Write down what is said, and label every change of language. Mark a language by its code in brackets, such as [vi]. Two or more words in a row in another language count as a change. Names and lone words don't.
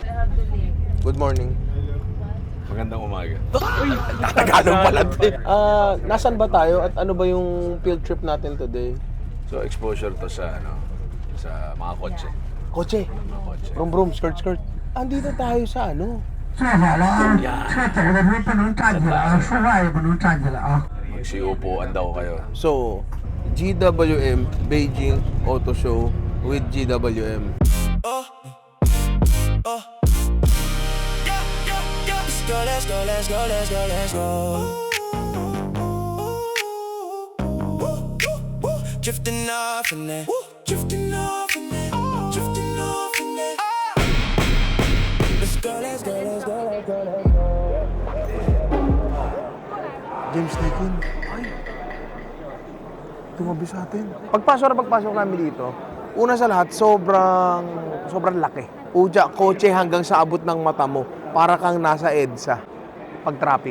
[en] Good morning. [tl] Magandang umaga. Tagalog pala. Nasaan ba tayo at ano ba yung [en] field trip [tl] natin today? So, [en] exposure to [tl] sa, sa mga kotse. Kotse. Mga kotse. Brum brum, skirt skirt. Andito tayo sa [zh] 坐好了啊，车走的时候不能站起来啊，说话也不能站起来啊。 [tl] Magsiupuan daw kayo. [en] So, GWM Beijing Auto Show with GWM. Let's go, let's go, let's go, let's go. Drifting off in there, drifting off in there, drifting off in there. Let's go, let's go, let's go, let's go, let's go. James Deacon. Ay. [tl] Tumabi sa atin. Pagpasok namin dito, una sa lahat, sobrang laki. Uja, kotse hanggang sa abot ng mata mo. Para kang nasa EDSA. Pag traffic.